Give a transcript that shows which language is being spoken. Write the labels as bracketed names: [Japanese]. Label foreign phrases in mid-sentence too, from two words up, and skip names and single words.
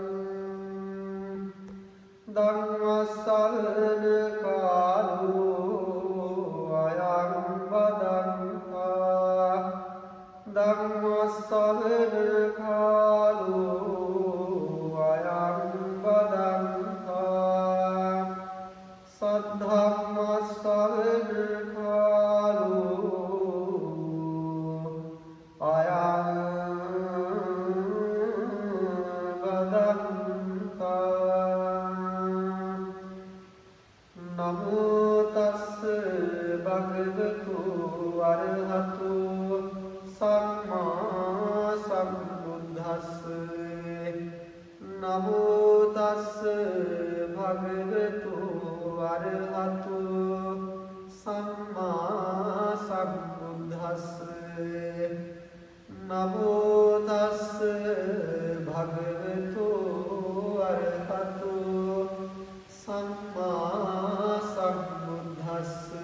[Pali] ධම්මස්සවන කාලෝ අයං බදන්තා ධම්මස්සවන කාලෝ අයං බදන්තා සද්ධම්මස්සවන කාලෝ අයං නමෝ තස්ස භගවතු අරහතු සම්මා සම්බුද්දස්ස නමෝ තස්ස භගවතු අරහතු සම්මා සම්බුද්දස්ස නමෝ තස්ස භගවතු අරහතු සම්මා සම්බුද්දස්ස